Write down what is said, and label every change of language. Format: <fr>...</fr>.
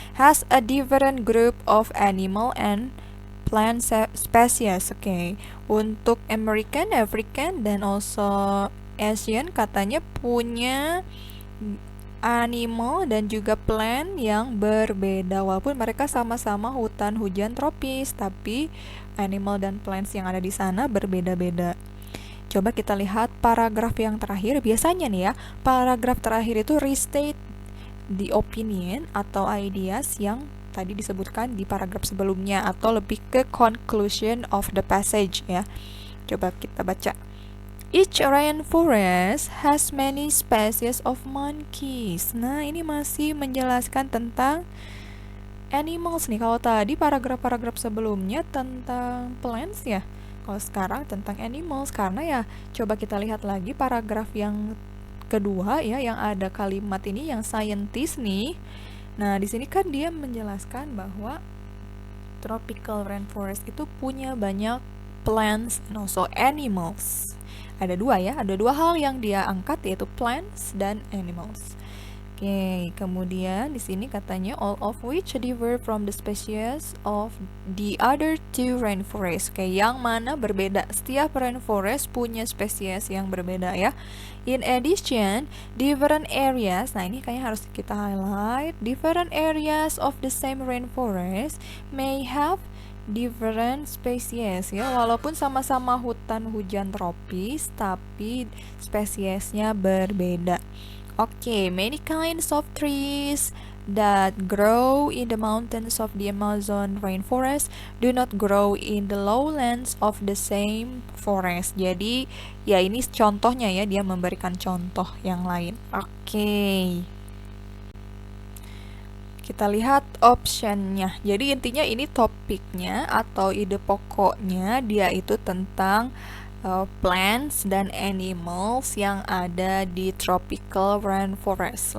<en>Has a different group of animal and plant species.</en> <id>Oke, untuk American, African, dan also Asian katanya punya animal dan juga plant yang berbeda. Walaupun mereka sama-sama hutan hujan tropis, tapi animal dan plants yang ada di sana berbeda-beda. Coba kita lihat paragraf yang terakhir. Biasanya nih ya, paragraf terakhir itu</id> <en>restate the opinion</en> <id>atau ideas yang tadi disebutkan di paragraf sebelumnya, atau lebih ke</id> <en>conclusion of the passage</en> <id>ya. Coba kita baca.</id> <en>Each rainforest has many species of monkeys.</en> <id>Nah, ini masih menjelaskan tentang animals nih. Kalau tadi paragraf-paragraf sebelumnya tentang plants ya. Kalau sekarang tentang animals, karena ya coba kita lihat lagi paragraf yang kedua ya, yang ada kalimat ini yang scientist nih. Nah, di sini kan dia menjelaskan bahwa tropical rainforest itu punya banyak</id> <en>plants and also animals.</en> <id>Ada dua ya, ada dua hal yang dia angkat, yaitu plants dan animals. Oke, kemudian di sini katanya</id> <en>all of which differ from the species of the other 2 rainforests.</en> <id>Oke, yang mana berbeda? Setiap rainforest punya spesies yang berbeda ya.</id> <en>In addition, different areas,</en> <id>nah ini kayaknya harus kita</id> <en>highlight, different areas of the same rainforest may have different species ya,</en> <id>walaupun sama-sama hutan hujan tropis tapi spesiesnya berbeda.</id> <en>Oke, many kinds of trees that grow in the mountains of the Amazon rainforest do not grow in the lowlands of the same forest.</en> <id>Jadi ya ini contohnya ya, dia memberikan contoh yang lain. Oke, kita lihat optionnya. Jadi intinya ini topiknya atau ide pokoknya dia itu tentang plants dan animals yang ada di tropical rainforest.</id>